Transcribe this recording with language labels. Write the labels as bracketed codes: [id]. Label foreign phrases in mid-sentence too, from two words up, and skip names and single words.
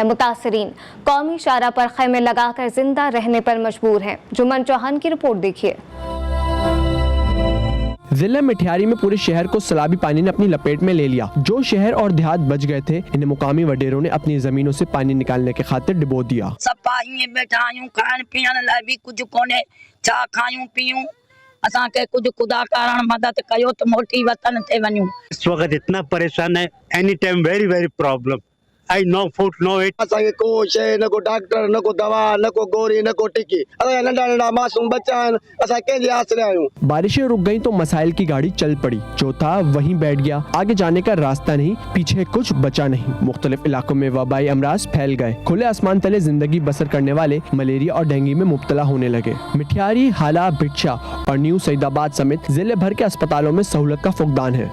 [ur] متاثرین قومی شاہراہ پر خیمے لگا کر زندہ رہنے پر مجبور ہیں. جمن چوہان کی رپورٹ دیکھیے. ضلع مٹیاری میں پورے شہر کو سیلابی پانی نے اپنی لپیٹ میں لے لیا. جو شہر اور دیہات بچ گئے تھے، انہیں مقامی وڈیروں نے اپنی زمینوں سے پانی نکالنے کے خاطر ڈبو دیا. [sd] सफाई बैठायूं खान पीअण लाइ भी कुछ कोने, छा खायूं पीयूं, असांखे कुछ खुदा कारण मदद कयो तो मोटी वतन ते वञूं। [ur] اس وقت اتنا پریشان ہے, [en] Any time very very problem. I no food no eat. [sd] असांखे को शइ न को डॉक्टर न को दवा न को गोरी न को टिकी। असां नंढा नंढा मासूम बच्चा आहिनि, असां कंहिंजे आसरे आहियूं। [ur] بارشیں رک گئیں تو مسائل کی گاڑی چل پڑی۔ جو تھا وہیں بیٹھ گیا، آگے جانے کا راستہ نہیں، پیچھے کچھ بچا نہیں. مختلف علاقوں میں وبائی امراض پھیل گئے۔ کھلے آسمان تلے زندگی بسر کرنے والے ملیریا اور ڈینگی میں مبتلا ہونے لگے. مٹیاری، ہالا، بھکشا اور نیو سعیدآباد سمیت ضلع بھر کے اسپتالوں میں سہولت کا فقدان ہے.